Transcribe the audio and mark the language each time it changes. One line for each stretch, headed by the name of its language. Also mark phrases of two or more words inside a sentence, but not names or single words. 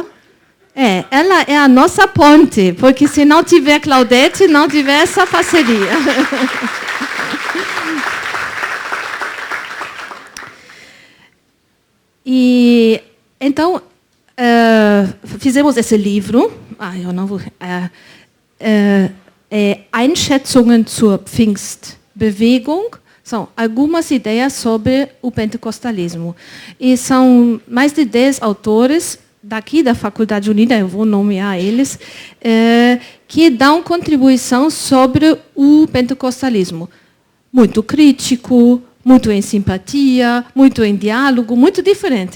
Portuguese: Ela é a nossa ponte, porque se não tiver Claudete, não tiver essa parceria. E então fizemos esse livro. Eu não vou.
German: Einschätzungen zur Pfingstbewegung.
Portuguese: São algumas ideias sobre o pentecostalismo. E são mais de 10 autores daqui da Faculdade Unida, eu vou nomear eles, que dão contribuição sobre o pentecostalismo. Muito crítico, muito em simpatia, muito em diálogo, muito diferente.